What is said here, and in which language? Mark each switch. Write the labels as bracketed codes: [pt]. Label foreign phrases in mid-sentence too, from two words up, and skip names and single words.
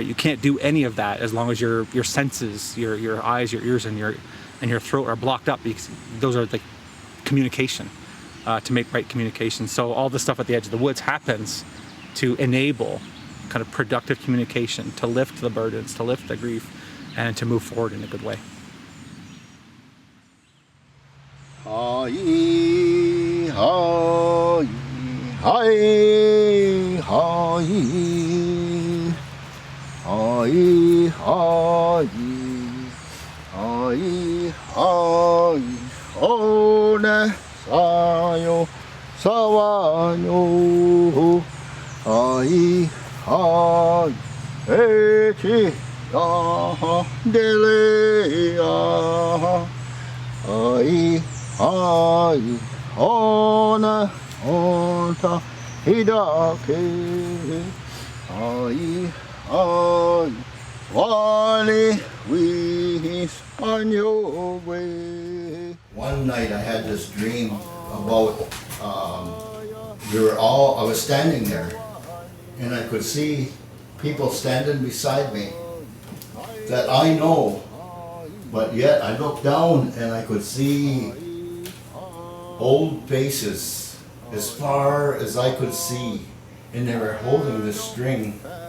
[en] You can't do any of that as long as your senses, your eyes, your ears, and your throat are blocked up, because those are like communication, to make right communication. So all the stuff at the edge of the woods happens to enable kind of productive communication, to lift the burdens, to lift the grief, and to move forward in a good way. Hi, hi, hi, hi, hi, hi, hi, hi, one sayo sawanyo, hi, hi, echi ya dele ya, hi. Ai, ona, onta, hidake. Ai, ai, wale, wis, on your way. One night I had this dream about, I was standing there, and I could see people standing beside me that I know, but yet I looked down and I could see old faces as far as I could see, and they were holding this string.